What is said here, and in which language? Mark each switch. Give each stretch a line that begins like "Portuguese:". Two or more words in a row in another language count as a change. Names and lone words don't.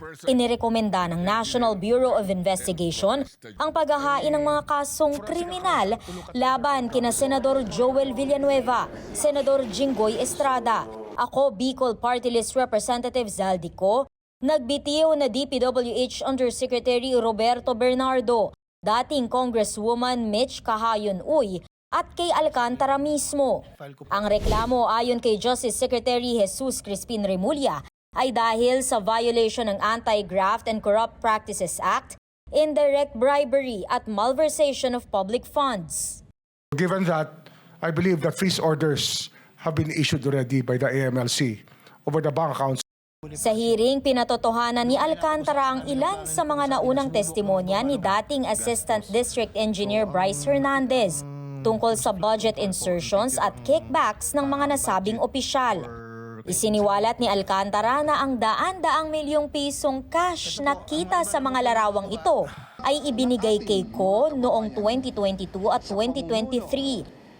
Filipino: Inirekomenda ng National Bureau of Investigation ang paghahain ng mga kasong kriminal laban kina Senador Joel Villanueva, Senador Jinggoy Estrada, ako Bicol Party List Representative Zaldico, nagbitiw na DPWH Undersecretary Roberto Bernardo, dating Congresswoman Mitch Cahayon-Uy at kay Alcantara mismo. Ang reklamo ayon kay Justice Secretary Jesus Crispin Remulla ay dahil sa violation ng Anti-Graft and Corrupt Practices Act,
English: indirect bribery
Filipino: at
English: malversation of public funds. Given that, I believe that freeze orders have been issued already by the AMLC over the bank accounts.
Filipino: Sa hearing, pinatotohanan ni Alcantara ang ilan sa mga naunang testimonya ni dating Assistant District Engineer Bryce Hernandez tungkol sa
English: budget insertions
Filipino: at kickbacks ng mga nasabing opisyal. Isiniwalat ni Alcantara na ang daan-daang milyong pisong cash na kita sa mga larawang ito ay ibinigay kay Ko noong 2022 at 2023.